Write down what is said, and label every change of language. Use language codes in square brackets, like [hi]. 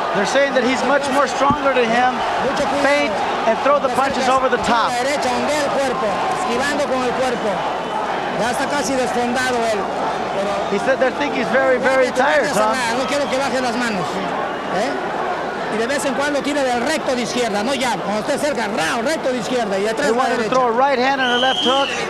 [en] They're saying that he's much more stronger than him. Feint and throw the punches over the top. [es] La derecha, ondea el cuerpo, esquivando con el cuerpo. Ya está casi desfondado él. [en] He said they think he's very, very tired, Tom. [es] No quiero que baje las manos. Y de vez en cuando tire del recto de izquierda, no ya. Cuando esté cerca, recto de izquierda y detrás [en] They want him to throw a right hand and a left hook.